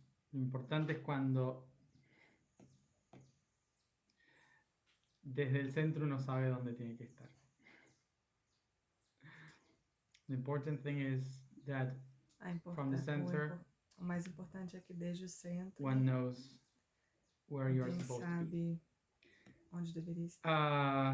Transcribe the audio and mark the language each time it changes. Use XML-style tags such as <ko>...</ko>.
<es>Lo importante es cuando desde el centro uno sabe dónde tiene que estar.</es> <en>The important thing is that from the center,</en> <pt>O mais importante é que desde o centro,</pt> <en>one knows where you are</en> <pt>alguém</pt> <en>supposed to be.</en> <pt>sabe onde deveria estar.</pt>